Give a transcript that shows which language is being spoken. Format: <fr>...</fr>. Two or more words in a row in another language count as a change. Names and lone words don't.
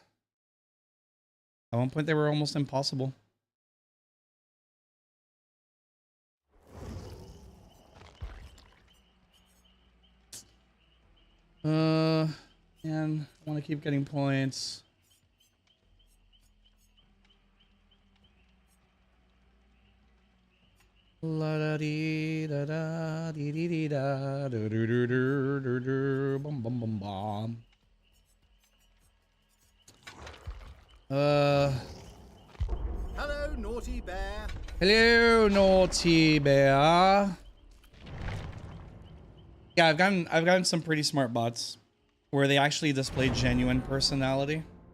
<en>At one point they were almost impossible. Man, I want to keep getting points. La da dee da da dee dee dee da do do do do do do bum bum bum bum. Hello, naughty bear. Hello, naughty bear. Yeah, I've gotten some pretty smart bots where they actually display genuine personality.</en>